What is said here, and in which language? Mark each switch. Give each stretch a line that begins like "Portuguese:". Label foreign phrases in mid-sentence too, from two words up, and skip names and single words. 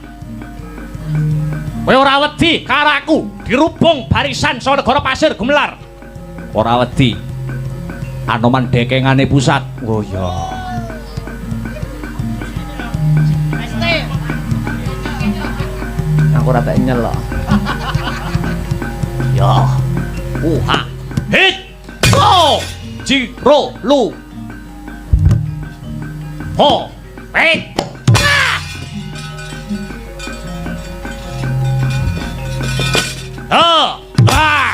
Javanese: Kowe ora wedi karo aku dirubung barisan saka negara pasir gumelar. Ora wedi. Anoman dekengane pusat. Oh ya. Aku ora tak nyel kok. Ya. Ha. Hit. Go. Jiro lu. Ho. Hit. Ah. Ah.